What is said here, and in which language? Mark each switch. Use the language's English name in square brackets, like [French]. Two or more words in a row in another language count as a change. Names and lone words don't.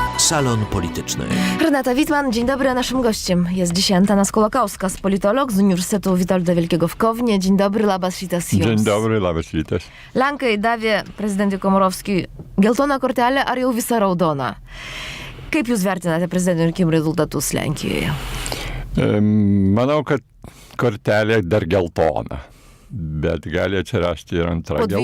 [Polish] Salon Polityczny. Renata Wittmann, dzień dobry. Naszym gościem jest dzisiaj Antanas Kolakauskas, politolog z Uniwersytetu Witolda Wielkiego w Kovne. Dzień dobry, [Lithuanian] labas rytas jums. [Polish] Dzień dobry, [Lithuanian] labas rytas. Lenkai davė prezidentui Komorovskijui geltoną kortelę ar jau visą raudoną? Kaip jūs vertinate prezidentinių rinkimų rezultatus Lenkijoje? Manau, kad kortelė dar geltona. Bet gali atsirasti ir antra geltona.